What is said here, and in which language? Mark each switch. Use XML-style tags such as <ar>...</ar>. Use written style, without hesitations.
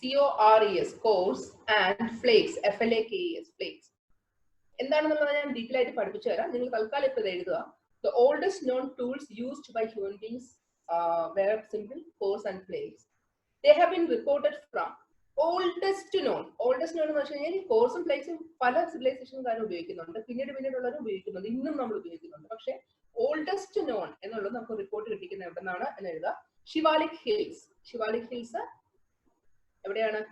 <en>CORES, cores and flakes, FLAKES, flakes.</en> <ml>എന്താണെന്നുള്ളത് ഞാൻ detail ആയിട്ട് പഠിപ്പിച്ചു തരാം. നിങ്ങൾ തൽക്കാലം ഇപ്പോൾ ഇത് എഴുതുക.</ml> <en>The oldest known tools used by human beings were simple cores and flakes. They have been reported from oldest known</en> <ml>എന്ന് വെച്ച് കഴിഞ്ഞാൽ കോഴ്സും ഫ്ലേക്സും പല സിവിലൈസേഷൻകാരും ഉപയോഗിക്കുന്നുണ്ട്, പിന്നീടുള്ളവരും ഉപയോഗിക്കുന്നുണ്ട്, ഇന്നും നമ്മൾ ഉപയോഗിക്കുന്നുണ്ട്. പക്ഷെ ഓൾഡസ്റ്റ് നോൺ എന്നുള്ളത് നമുക്ക് റിപ്പോർട്ട് കിട്ടിക്കുന്നത് എവിടെന്നാണ് എന്ന് എഴുതുക. ശിവാലിക് ഹിൽസ് എവിടെയാണ്?</ml>